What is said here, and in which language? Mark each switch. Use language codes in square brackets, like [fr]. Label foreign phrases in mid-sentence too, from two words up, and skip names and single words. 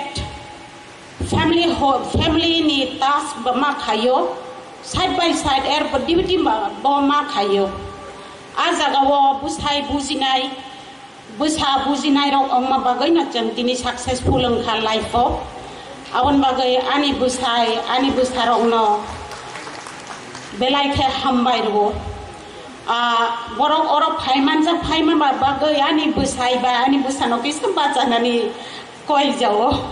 [trp] family ni task bama khayo [en] side by side air duty [trp] bama khayo ajaga wo busai bujinai rok ongma bagai na chantini successful angkha life o awon bagai ani busarok no belai khe Hambai ro borok orok phaiman bagai ani busai ba ani busano kis bajanani koi jao